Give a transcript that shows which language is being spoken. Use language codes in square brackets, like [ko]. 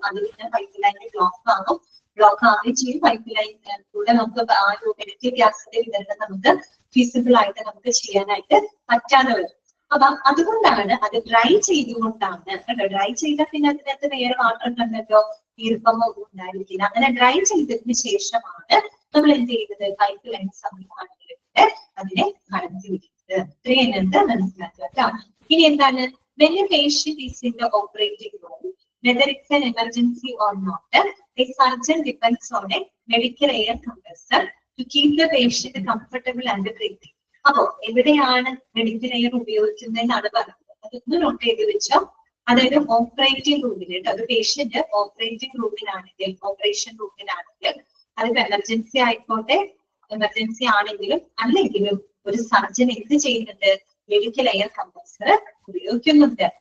[ml] അത് പിന്നെ പൈപ്പ് ലൈനിൽ ബ്ലോക്ക് ആവുകയും ചെയ്യും. പൈപ്പ് ലൈനിലൂടെ നമുക്ക് ആ ഒരു മെഡിക്കൽ ഗ്യാസിന്റെ വിതരണം നമുക്ക് ഫീസിബിൾ ആയിട്ട് നമുക്ക് ചെയ്യാനായിട്ട് പറ്റാതെ വരും. അപ്പൊ അതുകൊണ്ടാണ് അത് ഡ്രൈ ചെയ്തുകൊണ്ടാണ് കേട്ടോ. ഡ്രൈ ചെയ്താൽ പിന്നെ അതിനകത്ത് വേറെ വാട്ടർ കണ്ടന്റോ ഈർപ്പമോ ഉണ്ടായിരിക്കില്ല. അങ്ങനെ ഡ്രൈ ചെയ്തതിന് ശേഷമാണ് നമ്മൾ എന്ത് ചെയ്യുന്നത്, പൈപ്പ് ലൈൻ സംവിധാനത്തിലൂടെ അതിനെ കടത്തിവിടുന്നത്. ഇത്രയും എന്ത് മനസ്സിലാക്കുക. ഇനി എന്താണ്, [en] when a patient is in the operating room, whether it's an emergency or not, a surgeon depends on a medical air compressor to keep the patient comfortable and breathing. [ml] അപ്പോ എവിടെയാണ് medical air ഉപയോഗിക്കുന്നതെന്നാണ് പറഞ്ഞത്. അതൊന്ന് not ചെയ്ത് വെച്ചോ. അതായത് operating റൂമിൽ കേട്ടോ, അത് പേഷ്യന്റ് ഓപ്പറേറ്റിംഗ് റൂമിലാണെങ്കിൽ, ഓപ്പറേഷൻ റൂമിലാണെങ്കിൽ, അതിപ്പോ എമർജൻസി ആയിക്കോട്ടെ, എമർജൻസി ആണെങ്കിലും അല്ലെങ്കിലും ഒരു സർജൻ എന്ത് ചെയ്യുന്നുണ്ട്, മെഡിക്കൽ എയർ കംപ്രസർ ഉപയോഗിക്കുന്നുണ്ട്.